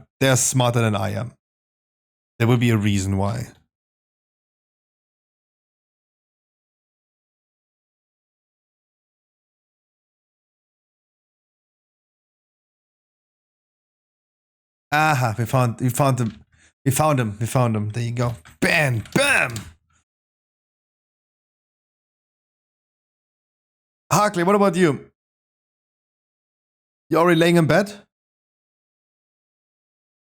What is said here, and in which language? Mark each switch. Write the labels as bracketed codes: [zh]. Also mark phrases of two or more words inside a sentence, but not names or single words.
[en] They're smarter than I am. There will be a reason why. Aha, we found him. We found him. There you go. Bam! Bam! Harkley, what about you? You already laying in bed?